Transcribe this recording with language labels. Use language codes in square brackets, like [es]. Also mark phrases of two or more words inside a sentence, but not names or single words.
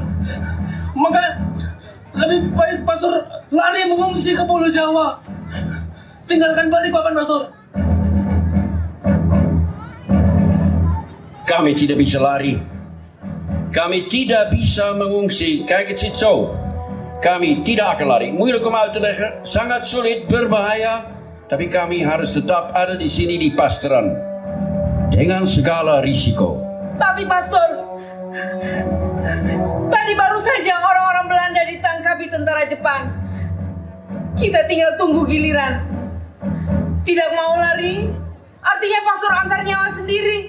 [id] Maka lebih baik Pastor lari mengungsi ke Pulau Jawa, tinggalkan Balikpapan, Pastor. Kami tidak bisa lari. Kami tidak bisa mengungsi kayak Cicau. Kami tidak akan lari. [nl] Moeilijk om uit te leggen, [id] sangat sulit, berbahaya. Tapi kami harus tetap ada di sini di Pasteran dengan segala risiko. Tapi Pastor, tadi baru saja orang-orang Belanda ditangkapi tentara Jepang. Kita tinggal tunggu giliran. Tidak mau lari, artinya Pastor antar nyawa sendiri.